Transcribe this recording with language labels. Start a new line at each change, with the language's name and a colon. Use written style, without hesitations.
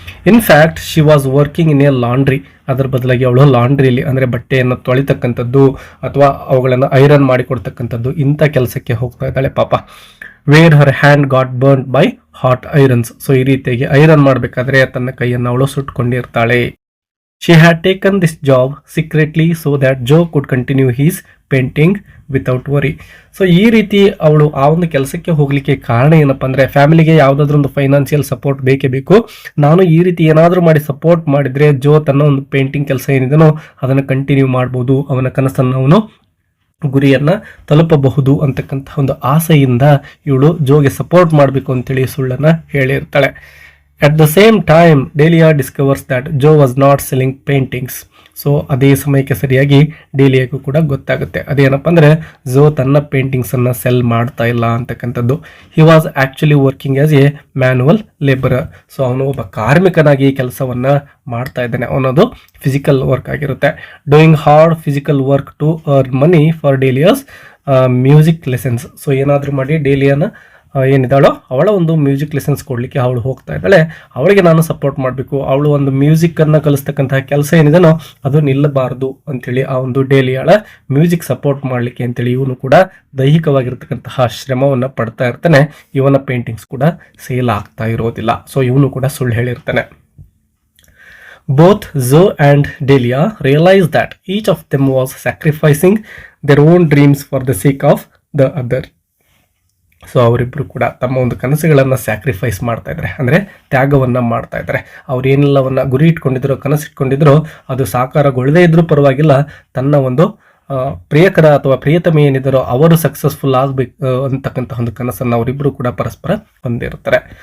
English: In fact she was working in a laundry.
Kannada: ಅದರ ಬದಲಾಗಿ ಅವಳು ಲಾಂಡ್ರಿಯಲ್ಲಿ ಅಂದರೆ ಬಟ್ಟೆಯನ್ನು ತೊಳಿತಕ್ಕಂಥದ್ದು ಅಥವಾ ಅವುಗಳನ್ನು ಐರನ್ ಮಾಡಿಕೊಡ್ತಕ್ಕಂಥದ್ದು ಇಂಥ ಕೆಲಸಕ್ಕೆ ಹೋಗ್ತಾ ಇದ್ದಾಳೆ ಪಾಪ.
English: Where her hand got burn by hot irons.
Kannada: So ಈ ರೀತಿಯಾಗಿ ಐರನ್ ಮಾಡಬೇಕಾದ್ರೆ ತನ್ನ ಕೈಯನ್ನು ಅವಳು ಸುಟ್ಕೊಂಡಿರ್ತಾಳೆ.
English: She had taken this job secretly so that Joe could continue his painting without worry.
Kannada: So ಈ ರೀತಿ ಅವಳು ಆ ಒಂದು ಕೆಲಸಕ್ಕೆ ಹೋಗ್ಲಿಕ್ಕೆ ಕಾರಣ ಏನಪ್ಪಾ ಅಂದ್ರೆ, ಫ್ಯಾಮಿಲಿಗೆ ಯಾವುದಾದ್ರೂ ಒಂದು ಫೈನಾನ್ಷಿಯಲ್ ಸಪೋರ್ಟ್ ಬೇಕೇ ಬೇಕು. ನಾನು ಈ ರೀತಿ ಏನಾದರೂ ಮಾಡಿ ಸಪೋರ್ಟ್ ಮಾಡಿದ್ರೆ ಜೋ ತನ್ನ ಒಂದು ಪೇಂಟಿಂಗ್ ಕೆಲಸ ಏನಿದೆನೋ ಅದನ್ನು ಕಂಟಿನ್ಯೂ ಮಾಡ್ಬೋದು, ಅವನ ಕನಸನ್ನು ಅವನು ಗುರಿಯನ್ನ ತಲುಪಬಹುದು ಅಂತಕ್ಕಂಥ ಒಂದು ಆಸೆಯಿಂದ ಇವಳು ಜೋಗೆ ಸಪೋರ್ಟ್ ಮಾಡಬೇಕು ಅಂತೇಳಿ ಸುಳ್ಳನ್ನ ಹೇಳಿರ್ತಾಳೆ.
English: At the same time, Delia discovers that Joe was not selling paintings.
Kannada: So ಅದೇ ಸಮಯಕ್ಕೆ ಸರಿಯಾಗಿ ಡೇಲಿಯಾಗೂ ಕೂಡ ಗೊತ್ತಾಗುತ್ತೆ, ಅದೇನಪ್ಪ ಅಂದರೆ ಜೋ ತನ್ನ ಪೇಂಟಿಂಗ್ಸನ್ನು ಸೆಲ್ ಮಾಡ್ತಾ ಇಲ್ಲ ಅಂತಕ್ಕಂಥದ್ದು.
English: He was actually working as a manual labourer.
Kannada: So ಅವನು ಒಬ್ಬ ಕಾರ್ಮಿಕನಾಗಿ ಕೆಲಸವನ್ನು ಮಾಡ್ತಾ ಇದ್ದಾನೆ, ಅವನದು ಫಿಸಿಕಲ್ ವರ್ಕ್ ಆಗಿರುತ್ತೆ.
English: Doing hard physical work to earn money for Delia's music lessons.
Kannada: So ಏನಾದರೂ ಮಾಡಿ ಡೇಲಿಯಾನ ಏನಿದ್ದಾಳೋ ಅವಳ ಒಂದು ಮ್ಯೂಸಿಕ್ ಲೆಸನ್ಸ್ ಕೊಡಲಿಕ್ಕೆ ಅವಳು ಹೋಗ್ತಾ ಇದ್ದಾಳೆ. ಅವಳಿಗೆ ನಾನು ಸಪೋರ್ಟ್ ಮಾಡಬೇಕು, ಅವಳು ಒಂದು ಮ್ಯೂಸಿಕ್ಕನ್ನು ಕಲಿಸ್ತಕ್ಕಂತಹ ಕೆಲಸ ಏನಿದೆನೋ ಅದು ನಿಲ್ಲಬಾರ್ದು ಅಂತೇಳಿ ಆ ಒಂದು ಡೇಲಿಯಾಳ ಮ್ಯೂಸಿಕ್ ಸಪೋರ್ಟ್ ಮಾಡಲಿಕ್ಕೆ ಅಂತೇಳಿ ಇವನು ಕೂಡ ದೈಹಿಕವಾಗಿರ್ತಕ್ಕಂತಹ ಶ್ರಮವನ್ನು ಪಡ್ತಾ ಇರ್ತಾನೆ. ಇವನ ಪೇಂಟಿಂಗ್ಸ್ ಕೂಡ ಸೇಲ್ ಆಗ್ತಾ ಇರೋದಿಲ್ಲ. ಸೊ ಇವನು ಕೂಡ ಸುಳ್ಳು ಹೇಳಿರ್ತಾನೆ.
English: Both Zoe and Delia realized that each of them was sacrificing their own dreams for the sake of the other.
Kannada: So ಅವರಿಬ್ಬರು ಕೂಡ ತಮ್ಮ ಒಂದು ಕನಸುಗಳನ್ನು ಸ್ಯಾಕ್ರಿಫೈಸ್ ಮಾಡ್ತಾ ಇದ್ದಾರೆ, ಅಂದರೆ ತ್ಯಾಗವನ್ನು ಮಾಡ್ತಾ ಇದ್ದಾರೆ. ಅವ್ರು ಏನೆಲ್ಲವನ್ನ ಗುರಿ ಇಟ್ಕೊಂಡಿದ್ರು, ಕನಸಿಟ್ಕೊಂಡಿದ್ರು, ಅದು ಸಾಕಾರಗೊಳ್ಳದೇ ಇದ್ರೂ ಪರವಾಗಿಲ್ಲ, ತನ್ನ ಒಂದು ಪ್ರಿಯಕರ ಅಥವಾ ಪ್ರಿಯತಮೆ ಏನಿದ್ದಾರೋ ಅವರು ಸಕ್ಸಸ್ಫುಲ್ ಆಗಬೇಕು ಅಂತಕ್ಕಂಥ ಒಂದು ಕನಸನ್ನು ಅವರಿಬ್ಬರು ಕೂಡ ಪರಸ್ಪರ ಹೊಂದಿರ್ತಾರೆ.